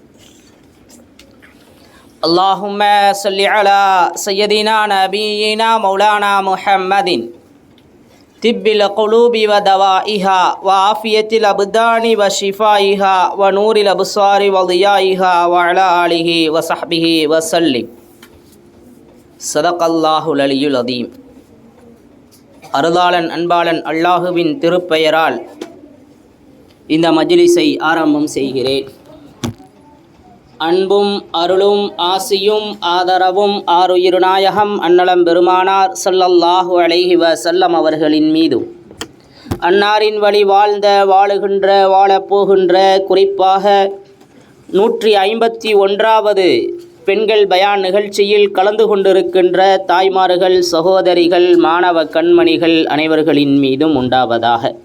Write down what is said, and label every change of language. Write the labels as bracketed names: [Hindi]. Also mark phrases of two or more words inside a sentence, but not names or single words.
[Arabic] اللهم صل على سيدنا نبينا مولانا محمد طب القلوب ودوائها وعافية الأبدان وشفائها ونور الأبصار وضيائها وعلى آله وصحبه وسلم. صدق الله العلي العظيم. [Tamil] அருளாளன் அன்பாளன் அல்லாஹுவின் திருப்பெயரால் இந்த மஜ்லிஸை ஆரம்பம் செய்கிறேன். அன்பும் அருளும் ஆசியும் ஆதரவும் ஆருயிர் நாயகம் அன்னலம் பெருமானார் [Arabic] صلى الله عليه وسلم [Tamil] அவர்களின் மீதும், அன்னாரின் வழி வாழ்ந்த வாழுகின்ற வாழப்போகின்ற, குறிப்பாக 151வது பெண்கள் பயான் நிகழ்ச்சியில் கலந்து கொண்டிருக்கின்ற தாய்மார்கள், சகோதரிகள், மாணவ கண்மணிகள் அனைவர்களின் மீதும் உண்டாவதாக.